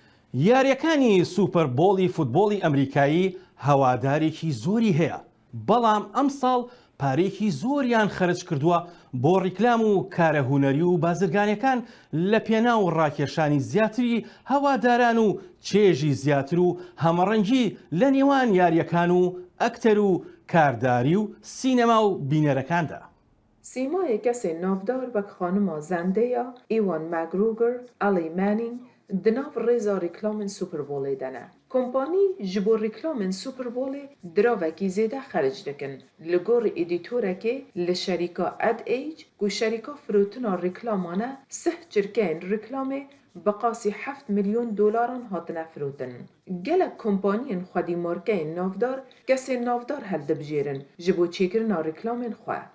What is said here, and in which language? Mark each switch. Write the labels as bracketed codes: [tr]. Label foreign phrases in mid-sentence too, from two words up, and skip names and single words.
[ckb] یاریەکانی سوپەربۆڵی فوتبۆڵی ئەمریکایی هەوادارێکی زۆری هەیە، بەڵام ئەم ساڵ پارێکی زۆریان خەرج کردووە بۆ ڕیکلام و کارە هونەری و بازرگانیەکان لە پێناو ڕاکێشانی زیاتری هەواداران و چێژی زیاتر و هەمەڕەنگی لە نێوان یاریەکان و ئەکتەر و کارداری و سینەما و بینەرەکاندا. [ku] سیمای کەسێ ناودار وەک خانما زەندەیە ئیوان ماگروگر ئەلی مانینگ دناو ڕێزا ڕیکلامن سوپەربۆڵێ دەنە. کۆمپانی ji bo rîklamên Superbolê diravekî zêde xerc dikin. Li gor îdîtorekê li şerîka AdAge ku şerîka firotina rîklaman e, sih çirkeyên rîklamê bi qasî $7 milyon hatine firotin. Gelek kompaniyên xwedî markeyên navdar kesên navdar heldibijêrin ji bo çêkirina rîklamên xwe.